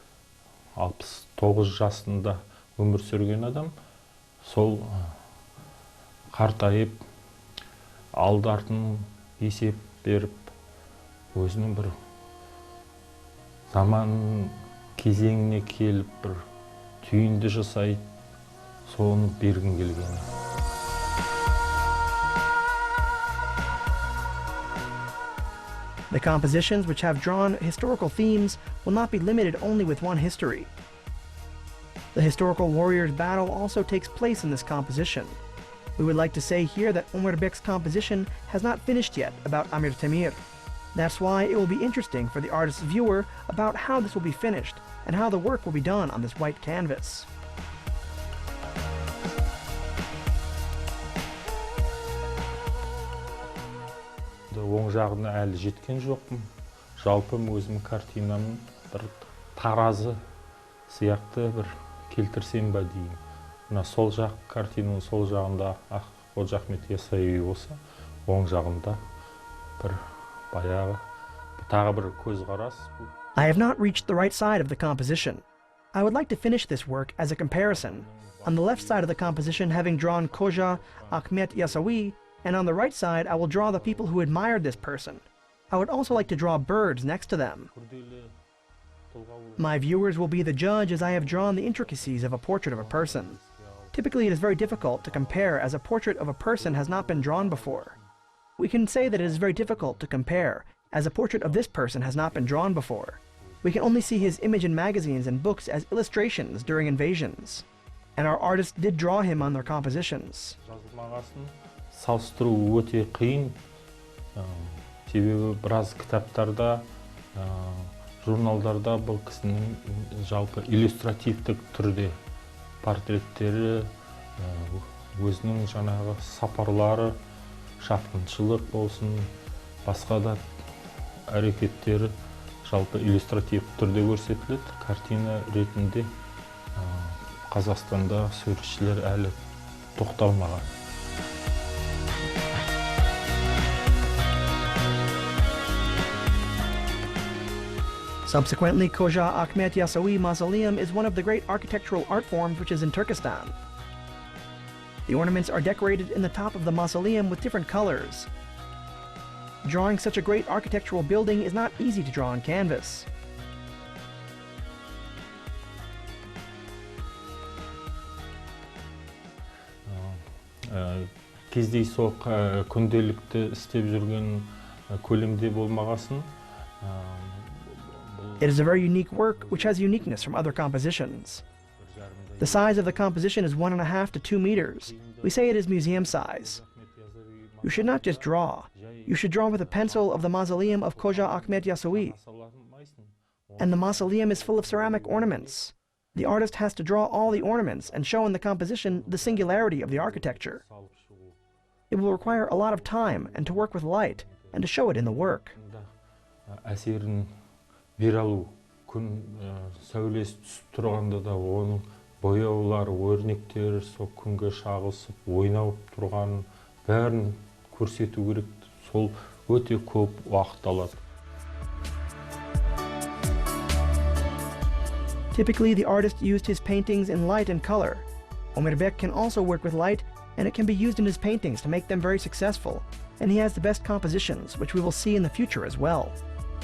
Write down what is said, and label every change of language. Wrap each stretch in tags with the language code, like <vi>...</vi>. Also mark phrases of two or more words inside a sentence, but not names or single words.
<kk>69 жасында өмір сүрген адам, сол қартайып, алды-артын есеп беріп, өзінің бір заман кезеңіне келіп, бір түйінді жасайды, соны бергім келген.</kk> <en>The compositions which have drawn historical themes will not be limited only with one history. The historical warrior's battle also takes place in this composition. We would like to say here that Ömerbek's composition has not finished yet about Amir Temir. That's why it will be interesting for the artist's viewer about how this will be finished and how the work will be done on this white canvas.</en> <kk>Оң жағына әлі жеткен жоқпын. Жалпы өзім картинамын бір таразы сияқты бір келтірсем ба деймін. Мына сол жақ картинаның сол жағында Қожа Ахмет Яссауи болса, оң жағында бір баяғы тағы бір көзқарас.</kk> <en>I have not reached the right side of the composition. I would like to finish this work as a comparison. On the left side of the composition having drawn Қожа Ахмет Яссауи, and on the right side I will draw the people who admired this person. I would also like to draw birds next to them. My viewers will be the judge as I have drawn the intricacies of a portrait of a person. Typically it is very difficult to compare as a portrait of a person has not been drawn before. We can say that it is very difficult to compare as a portrait of this person has not been drawn before. We can only see his image in magazines and books as illustrations during invasions. And our artists did draw him on their compositions.</en> <kk>Салыстыру өте қиын. Себебі біраз кітаптарда, журналдарда бұл кісінің жалпы иллюстративтік түрде портреттері, өзінің жаңағы сапарлары, шапқыншылық болсын, басқа да әрекеттері жалпы иллюстратив түрде көрсетіледі. Картина ретінде Қазақстанда суретшілер әлі тоқталмаған.</kk> <en>Subsequently, Қожа Ахмет Яссауи Mausoleum is one of the great architectural art forms which is in Turkestan. The ornaments are decorated in the top of the mausoleum with different colors. Drawing such a great architectural building is not easy to draw on canvas.</en> <kk>Кездейсоқ күнделікті істеп жүрген көлемде болмағасын.</kk> <en>It is a very unique work which has uniqueness from other compositions. The size of the composition is 1.5 to 2 meters. We say it is museum size. You should not just draw. You should draw with a pencil of the mausoleum of Қожа Ахмет Яссауи. And the mausoleum is full of ceramic ornaments. The artist has to draw all the ornaments and show in the composition the singularity of the architecture. It will require a lot of time and to work with light and to show it in the work.</en> <kk>Әсерін бере алу, күн сәулесі түсіп тұрғанда да оның бояулар, өрнектер, сол күнге шағылысып, ойнап тұрған бәрін көрсету керек. Сол өте көп уақыт алады.</kk> <en>Typically, the artist used his paintings in light and color. Ömerbek can also work with light, and it can be used in his paintings to make them very successful. And he has the best compositions, which we will see in the future as well.</en>